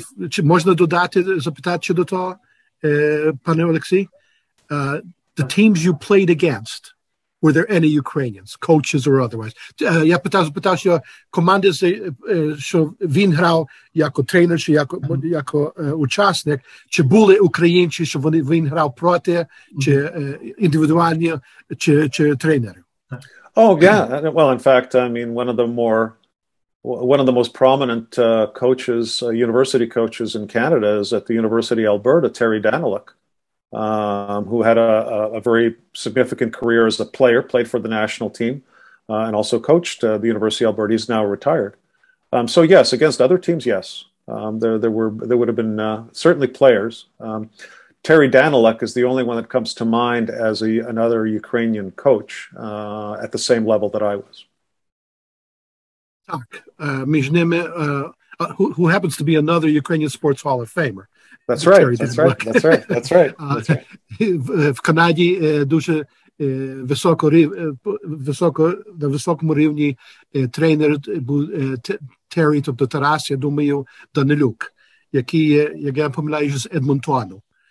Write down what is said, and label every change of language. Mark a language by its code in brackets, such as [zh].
[uk] Чи можна додати, запитати до того, пане Олексій? [en] The teams you played against, were there any Ukrainians, coaches or otherwise? [uk] Я питав, що команди, що він грав як тренер, чи як учасник, чи були українці, що він грав проти, чи індивідуальні, чи тренери? [en] Oh, yeah. Well, in fact, one of the more one of the most prominent coaches, university coaches in Canada, is at the University of Alberta, Terry Danilik, who had a very significant career as a player, played for the national team, and also coached the University of Alberta. He's now retired. So yes, against other teams, yes. There would have been certainly players. Terry Danilik is the only one that comes to mind as another Ukrainian coach at the same level that I was. [uk] Так, між ними, [en] who happens to be another Ukrainian Sports Hall of Famer. That's right, that's right, that's right, that's right, that's right. [uk] В Канаді дуже на високому рівні тренер був Террі, тобто Тарас, я думаю, Данилюк, який є, як я пам'ятаю, з Едмонтону.